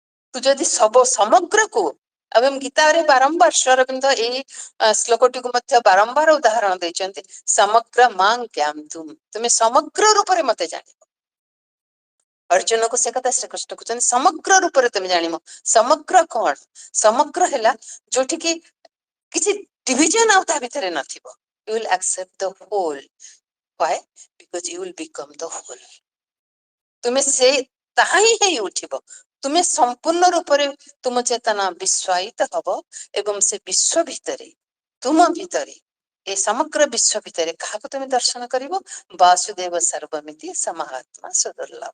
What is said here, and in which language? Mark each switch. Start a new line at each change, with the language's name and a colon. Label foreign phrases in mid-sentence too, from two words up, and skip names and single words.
Odia: ତୁ ଯଦି ସମଗ୍ରକୁ ଏବଂ ଗୀତାରେ ବାରମ୍ବାର ଶ୍ରୀ ଅରବିନ୍ଦ ଏଇ ଶ୍ଲୋକଟିକୁ ମଧ୍ୟ ବାରମ୍ବାର ଉଦାହରଣ ଦେଇଛନ୍ତି।
Sanskrit: ସମଗ୍ର ମାଂ ଜ୍ଞାତୁମ,
Odia: ତୁମେ ସମଗ୍ର ରୂପରେ ମତେ ଜାଣିବ। ଅର୍ଜୁନକୁ ସେ କଥା ଶ୍ରୀକୃଷ୍ଣ କହୁଛନ୍ତି, ସମଗ୍ର ରୂପରେ ତୁମେ ଜାଣିବ। ସମଗ୍ର କଣ? ସମଗ୍ର ହେଲା ଯୋଉଠିକି କିଛି ଡିଭିଜନ ଆଉ ତା ଭିତରେ ନଥିବ।
English: You will accept the whole. Why? Because you will become the whole.
Odia: ତୁମେ ସେ ତାହା ହିଁ ହେଇ ଉଠିବ। ତୁମେ ସମ୍ପୂର୍ଣ୍ଣ ରୂପରେ ତୁମ ଚେତନା ବିଶ୍ୱାୟିତ ହବ ଏବଂ ସେ ବିଶ୍ୱ ଭିତରେ, ତୁମ ଭିତରେ, ଏ ସମଗ୍ର ବିଶ୍ୱ ଭିତରେ କାହାକୁ ତୁମେ ଦର୍ଶନ କରିବ?
Sanskrit: ବାସୁଦେବ ସର୍ବମିତି ସମହାତ୍ମା ସୁଦୁର୍ଲଭ।